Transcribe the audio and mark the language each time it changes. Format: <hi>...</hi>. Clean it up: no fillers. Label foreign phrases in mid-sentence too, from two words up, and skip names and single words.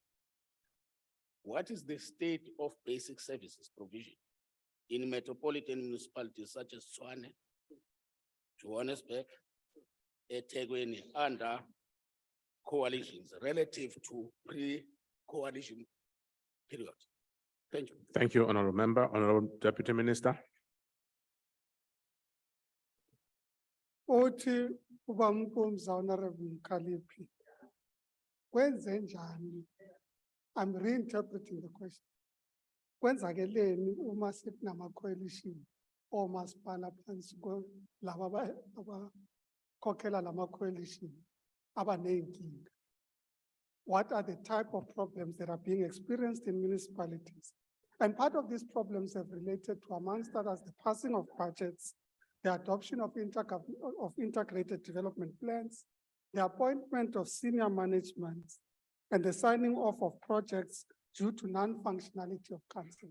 <en>What is the state of basic services provision in metropolitan municipalities such as Tshwane, Johannesburg, eThekwini, under coalitions relative to pre-coalition period? Thank you. Thank you, Honorable Member. Honorable Deputy Minister.</en> <nd>Uthi ubampunza Honorable Mkhaliphi. Kwenze njani?</nd> <en>I'm reinterpreting the question.</en> <nd>Kwenzakeleni uma sikunama coalition omasipala phansi laba abakhokhela lama coalition abanenkinga.</nd> <en>What are the type of problems that are being experienced in municipalities? And part of these problems have related to, amongst others, the passing of budgets, the adoption of integrated development plans, the appointment of senior management, and the signing off of projects due to non-functionality of council.</en>